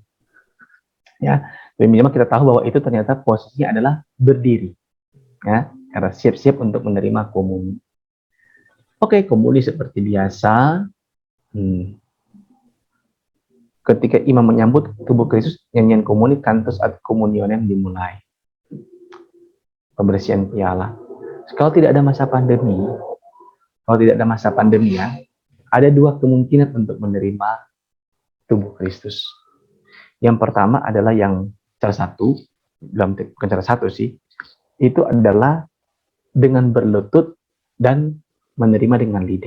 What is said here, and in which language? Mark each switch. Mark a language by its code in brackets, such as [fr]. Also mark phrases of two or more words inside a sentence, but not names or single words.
[id] Ya, dan minimal kita tahu bahwa itu ternyata posisinya adalah berdiri. Ya, karena siap-siap untuk menerima komuni. Oke, komuni seperti biasa. Ketika imam menyambut tubuh Kristus, nyanyian komuni [la] cantus ad communionem [id] dimulai. Pembersihan piala. Kalau tidak ada masa pandemi, ya, ada dua kemungkinan untuk menerima tubuh Kristus. Yang pertama adalah yang cara satu, bukan cara satu sih, itu adalah dengan berlutut dan menerima dengan lidah.